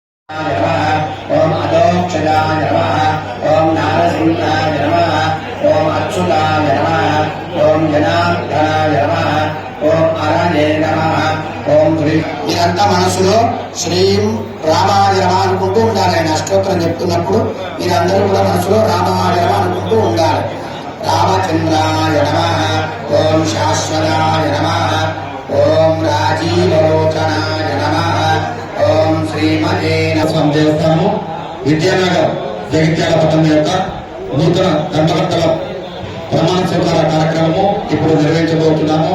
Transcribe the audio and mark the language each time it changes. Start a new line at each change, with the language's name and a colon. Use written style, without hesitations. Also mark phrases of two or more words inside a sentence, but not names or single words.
Sanskrit: ओम अदोक्षजाय नमः, ओम नारसिंहाय नमः, ओम अच्युताय नमः, ओम जनार्दनाय नमः, ओम अरणे नमः, ओम
Telugu: ఇదంతా మనసులో
Sanskrit: శ్రీం రామాయ నమః
Telugu: అనుకుంటూ ఉండాలి. ఆయన అష్టోత్తరం చెప్తున్నప్పుడు మీరందరూ కూడా మనసులో
Sanskrit: రామాయ నమః
Telugu: అనుకుంటూ ఉండాలి.
Sanskrit: రామచంద్రాయ నమః, ఓం శాశ్వతాయ నమః, ఓం రాజీవలోచనాయ నమః, ఓం శ్రీమతే
Telugu: దేవస్థానం విద్యానగర్ జగిత్యాల పట్టణం యొక్క నూతన ధర్మకర్తల ప్రమాణ స్వీకార కార్యక్రమము ఇప్పుడు నిర్వహించబోతున్నాము.